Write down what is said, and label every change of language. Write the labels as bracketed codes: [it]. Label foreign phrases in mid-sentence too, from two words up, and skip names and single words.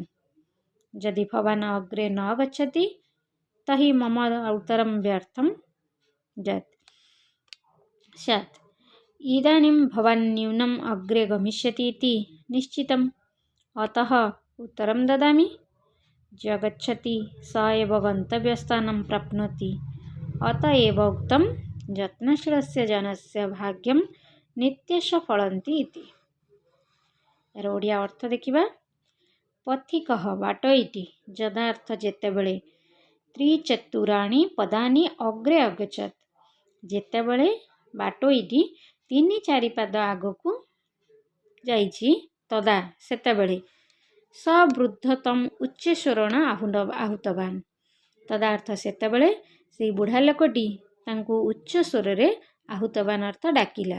[sa] यदि भवान् अग्रे न गच्छति तर्हि मम उत्तरं व्यर्थं स्यात्। इदानीं भवान् न्यूनम् अग्रे गमिष्यति इति निश्चितम्, अतः उत्तरं ददामि। य गच्छति स एव गन्तव्यस्थानं प्राप्नोति। अत एव उक्तं [or] ଯତ୍ନଶୀଳस्य ଜନस्य ଭାଗ୍ୟଂ ନିତ୍ୟଶ ଫଳନ୍ତି [sa] ଇତି। [or] ଏହାର ଓଡ଼ିଆ ଅର୍ଥ ଦେଖିବା। ପଥିକଃ ବାଟୋଇଟି ଯଦାର୍ଥ ଯେତେବେଳେ, [sa] ତ୍ରିଚତୁରାଣି ପଦାନି ଅଗ୍ରେ ଅଗଚ୍ଛତ୍ [or] ଯେତେବେଳେ ବାଟୋଇଟି 3-4 ପାଦ ଆଗକୁ ଯାଇଛି, ତଦା ସେତେବେଳେ, [sa] ସ ବୃଦ୍ଧ ତମ୍ ଉଚ୍ଚସ୍ୱରେଣ ଆହୁତବାନ୍ ତଦା [or] ଅର୍ଥ ସେତେବେଳେ ସେଇ ବୁଢ଼ା ଲୋକଟି ତାଙ୍କୁ ଉଚ୍ଚ ସ୍ୱରରେ ଆହୁତବାନ୍ ଅର୍ଥ ଡାକିଲା।